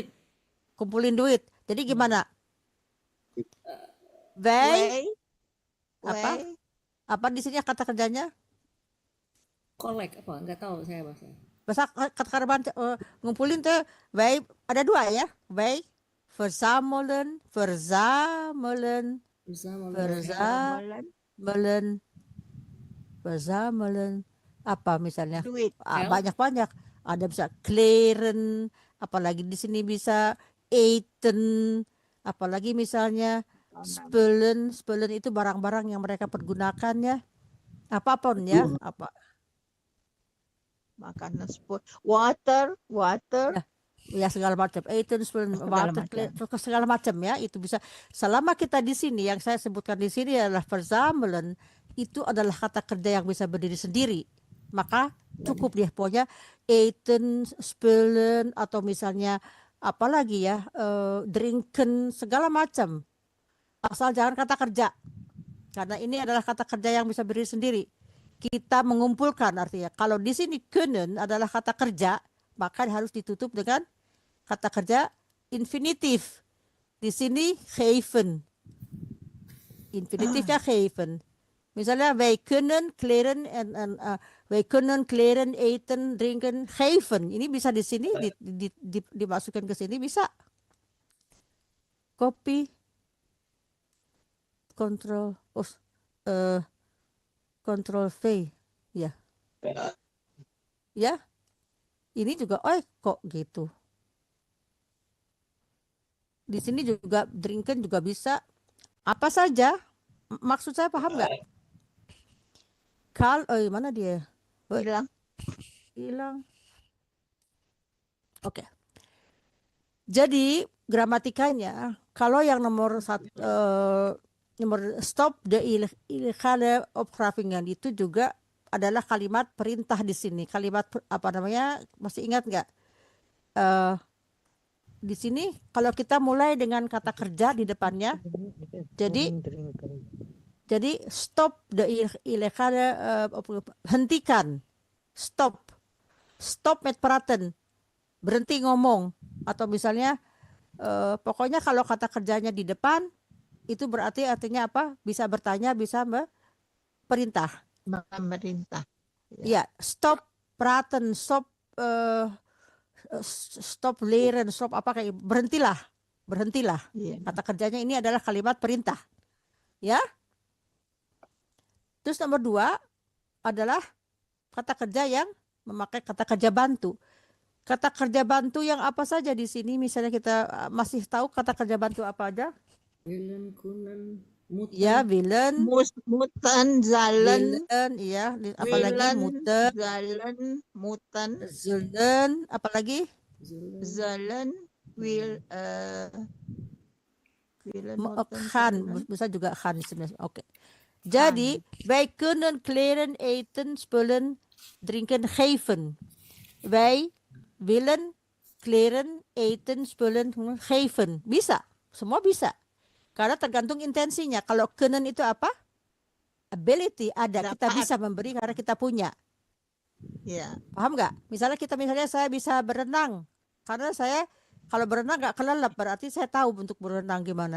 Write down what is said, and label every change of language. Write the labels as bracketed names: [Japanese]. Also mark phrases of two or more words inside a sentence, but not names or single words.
[Indonesian] kumpulin duit. Jadi gimana? Wij apa? [Dutch] wij, [Indonesian] Apa di sini kata kerjanya? Kolek apa? Nggak tahu saya bahasa. Bahasa kata kerja ngumpulin tuh wij ada dua ya. [Dutch] Wij verzamelen [Indonesian] Bisa verzamelen apa misalnya duit, banyak ada bisa kleren, apalagi di sini bisa eten, apalagi misalnya spullen itu barang-barang yang mereka pergunakan ya, apapun ya, apa makanan, water, ya segala macam [Dutch] eten, spullen, [Indonesian] Segala water, macam. segala macam ya, itu bisa selama kita di sini yang saya sebutkan di sini adalah verzamelen, itu adalah kata kerja yang bisa berdiri sendiri, maka cukup dia pokoknya [Dutch] eten, spullen [Indonesian] atau misalnya apalagi ya drinken segala macam, asal jangan kata kerja karena ini adalah kata kerja yang bisa berdiri sendiri. Kita mengumpulkan artinya kalau di sini kunnen adalah kata kerja maka harus ditutup dengan kata kerja infinitif. Di sini geven. Infinitifnya geven. [Dutch] Misalnya wij kunnen kleren wij kunnen kleren eten drinken geven. [Indonesian] Ini bisa di sini dimasukkan ke sini bisa. Kopi kontrol kontrol V ya. Ya. Ini juga kok gitu. Di sini juga drinken juga bisa. Apa saja? Maksud saya paham nggak? Mana dia? Hilang. Oke. Jadi gramatikanya kalau yang nomor [Dutch] stop de illegale opgravingen [Indonesian] itu juga adalah kalimat perintah di sini. Kalimat masih ingat nggak? Di sini kalau kita mulai dengan kata kerja di depannya, jadi [Dutch] stop de illegale [Indonesian] hentikan, [Dutch] stop met praten, [Indonesian] berhenti ngomong, atau misalnya pokoknya kalau kata kerjanya di depan itu berarti artinya apa? Bisa bertanya, bisa perintah. Memerintah. Ya, [Dutch] stop praten, stop leren, stop [Indonesian] apa kayak berhentilah. Ya. Kata kerjanya ini adalah kalimat perintah. Ya. Terus nomor 2 adalah kata kerja yang memakai kata kerja bantu. Kata kerja bantu yang apa saja di sini? Misalnya kita masih tahu kata kerja bantu apa aja? [Dutch] Willen, kunnen, moeten. [Indonesian] Ya, willen, [Dutch] Muten, zalen, [Indonesian] iya, apalagi muten, zullen, apalagi [Dutch] zalen, will, Willen Gaan, moeten [Indonesian] bisa juga gaan di sini. Oke. Jadi, [Dutch] wij kunnen kleren, eten, spullen, drinken, geven. Wij willen kleren, eten, spullen, geven. [Indonesian] Bisa. Semua bisa. Karena tergantung intensinya. Kalau kunnen itu apa? Ability ada. Kita Dapat. bisa memberi karena kita punya. Ya. Paham nggak? Misalnya saya bisa berenang. Karena saya kalau berenang nggak kelelep, berarti saya tahu untuk berenang gimana.